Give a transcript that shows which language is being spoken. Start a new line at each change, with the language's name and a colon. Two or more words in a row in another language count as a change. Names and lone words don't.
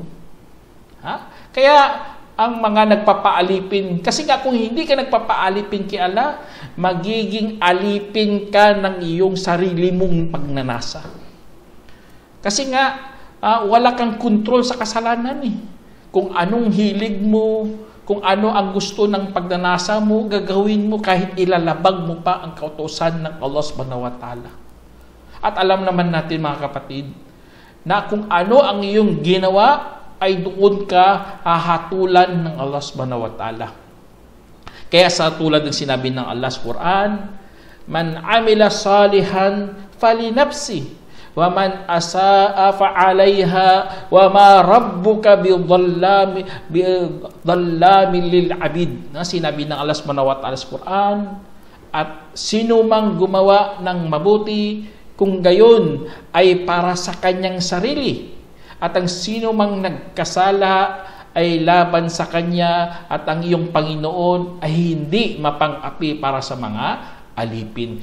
Filipino: Kaya, ang mga nagpapaalipin, kasi nga kung hindi ka nagpapaalipin kay Allah, magiging alipin ka ng iyong sarili mong pagnanasa. Kasi nga, wala kang kontrol sa kasalanan Kung anong hilig mo, kung ano ang gusto ng pagnanasa mo, gagawin mo kahit ilalabag mo pa ang kautusan ng
Arabic: الله سبحانه وتعالى.
Filipino: At alam naman natin, mga kapatid, na kung ano ang iyong ginawa, ay doon ka hahatulan ng
Arabic: الله سبحانه وتعالى.
Filipino: Kaya sa tulad ng sinabi ng Allah sa Quran,
Arabic: من عمل صالحا فلنفسه ومن أساء فعليها وما ربك بظلام للعبيد.
Filipino: Na sinabi ng
Arabic: الله سبحانه وتعالى
Filipino: sa Quran, at sino mang gumawa ng mabuti, kung gayon ay para sa kanyang sarili, at ang sino mang nagkasala ay laban sa kanya, at ang iyong Panginoon ay hindi mapang-api para sa mga alipin.